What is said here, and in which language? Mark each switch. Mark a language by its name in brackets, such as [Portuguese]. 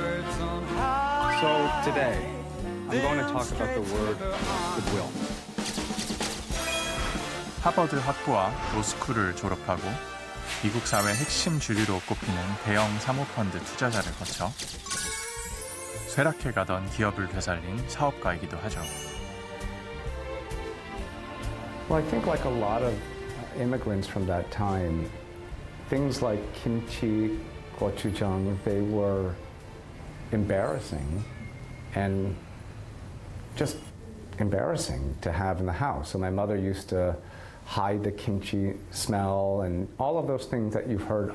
[English] So today, I'm going to talk about the word goodwill. [Korean] 하버드 학부와 로스쿨을 졸업하고 미국 사회 핵심 주류로 꼽히는 대형 사모펀드 투자자를 거쳐 쇠락해 가던 기업을 되살린 사업가이기도 하죠. [English] Well, I think like a lot of immigrants from that time, things like kimchi, gochujang, they were embarrassing and just embarrassing to have in the house. So my mother used to hide the kimchi smell and all of those things that you've heard.